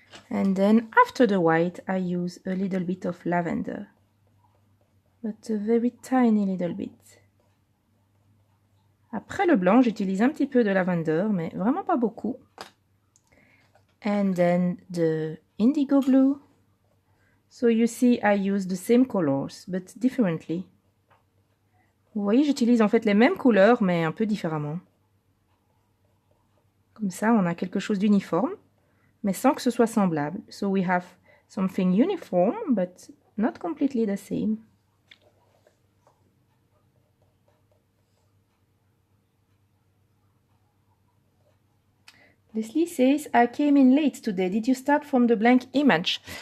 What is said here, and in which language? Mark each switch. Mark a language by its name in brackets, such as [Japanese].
[English] And then after the white, I use a little bit of lavender, but a very tiny little bit. [French] Après le blanc, j'utilise un petit peu de lavender, mais vraiment pas beaucoup. [English] And then the indigo blue. So you see, I use the same colors, but differently. [French] Vous voyez, j'utilise en fait les mêmes couleurs, mais un peu différemment. Comme ça, on a quelque chose d'uniforme, mais sans que ce soit semblable. [English] So we have something uniform, but not completely the same. Leslie says, I came in late today. Did you start from the blank image?